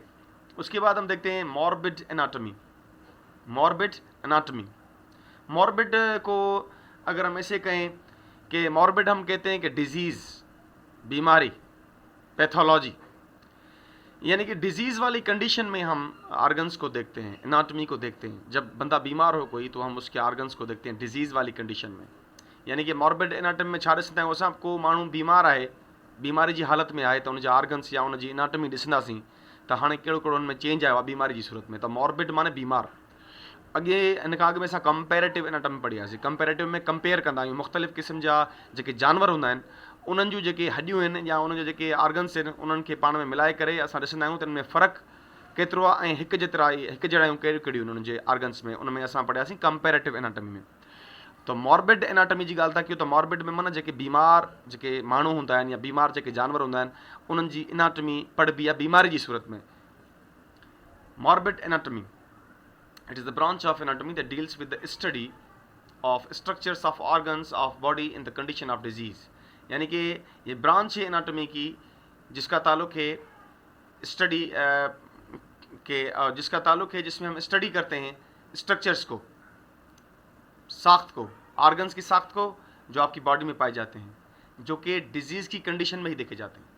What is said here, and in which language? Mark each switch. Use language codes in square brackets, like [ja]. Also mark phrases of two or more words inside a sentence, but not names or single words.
[hi] उसके बाद हम देखते हैं [en] morbid anatomy. morbid anatomy, [hi] मॉर्बिड को अगर हम ऐसे कहें कि मॉर्बिड हम कहते हैं कि डिजीज़, बीमारी, पैथोलॉजी, यानी कि डिजीज़ वाली कंडीशन में हम आर्गन्स को देखते हैं, एनाटॉमी को देखते हैं। जब बंदा बीमार हो कोई तो हम उसके आर्गन्स को देखते हैं डिजीज़ वाली कंडीशन में। [sd] यानी कि [en] morbid anatomy [sd] में छा ॾिसंदा आहियूं असां, को माण्हू बीमार आहे, बीमारी जी हालत में आहे, त उनजा आर्गन्स या उनजी एनाटॉमी ॾिसंदासीं त हाणे कहिड़ो कहिड़ो हुन में चेंज आयो आहे बीमारी जी सूरत में। त मॉर्बिड माने बीमार। अॻे इन खां अॻु में असां [en] comparative anatomy [sd] पढ़ी हुआसीं। कंपैरेटिव में कंपेयर कंदा आहियूं मुख़्तलिफ़ क़िस्म जा जेके जानवर हूंदा आहिनि, उन्हनि जूं जेके हॾियूं आहिनि या उन्हनि जा जेके आर्गन्स आहिनि, उन्हनि खे पाण में मिलाए करे असां ॾिसंदा आहियूं त उन में फ़र्क़ु केतिरो आहे ऐं हिकु जेतिरा हिकु जहिड़ियूं कहिड़ियूं कहिड़ियूं उन्हनि जे आर्गन्स में, उन में असां पढ़ियासीं [en] comparative anatomy [sd] में। तो [en] morbid anatomy [sd] जी ॻाल्हि था कयूं, त मॉर्बिड में माना जेके बीमार जेके माण्हू हूंदा आहिनि या बीमार जेके जानवर हूंदा आहिनि उन्हनि जी एनाटमी पढ़बी आहे बीमारी जी सूरत में। [en] Morbid anatomy, it is the branch of anatomy that deals with the study of structures of organs of body in the condition of disease. [hi] यानी कि ये ब्रांच है एनाटमी की जिसका ताल्लुक है स्टडी जिसका ताल्लुक है जिसमें हम स्टडी करते हैं स्ट्रक्चर्स को, साख्त को, ऑर्गन्स की साख्त को जो आपकी बॉडी में पाए जाते हैं, जो कि डिजीज़ की कंडीशन में ही देखे जाते हैं।